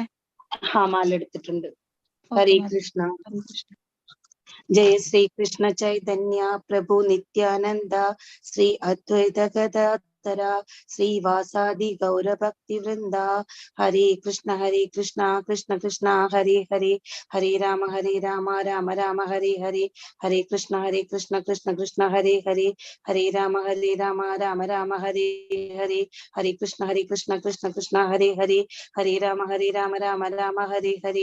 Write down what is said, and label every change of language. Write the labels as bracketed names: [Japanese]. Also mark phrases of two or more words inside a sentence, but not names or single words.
[Malayalam] മാല എടുത്തിട്ടുണ്ട്. ഹരേ കൃഷ്ണ. [Sanskrit] ജയ ശ്രീ കൃഷ്ണ ചൈതന്യ പ്രഭു നിത്യാനന്ദ ശ്രീ അദ്വൈത ഗദാധര ശ്രീവാസാദി ഗൗരഭക്തി വൃന്ദ. ഹരേ കൃഷ്ണ കൃഷ്ണ കൃഷ്ണ ഹരേ ഹരേ ഹരേ രാമ രാമ രാമ ഹരേ ഹരേ. ഹരേ കൃഷ്ണ കൃഷ്ണ കൃഷ്ണ ഹരേ ഹരേ ഹരേ രാമ രാമ രാമ ഹരേ ഹരേ. ഹരേ കൃഷ്ണ കൃഷ്ണ കൃഷ്ണ ഹരേ ഹരേ ഹരേ രാമ രാമ രാമ ഹരേ ഹരേ.